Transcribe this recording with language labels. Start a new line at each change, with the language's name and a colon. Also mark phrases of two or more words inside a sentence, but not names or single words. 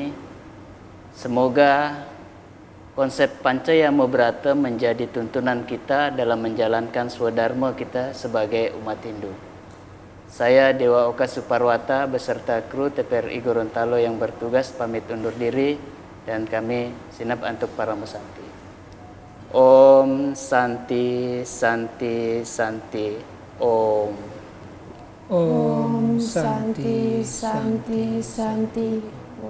Indonesian: Semoga konsep Pancayama Brata menjadi tuntunan kita dalam menjalankan swadharma kita sebagai umat Hindu. Saya Dewa Oka Suparwata beserta kru TVRI Gorontalo yang bertugas pamit undur diri, dan kami
Balinese: sinap antuk Paramo Santi.
Indonesian: Om Santi, Santi, Santi. Om. Om Santi, Santi, Santi.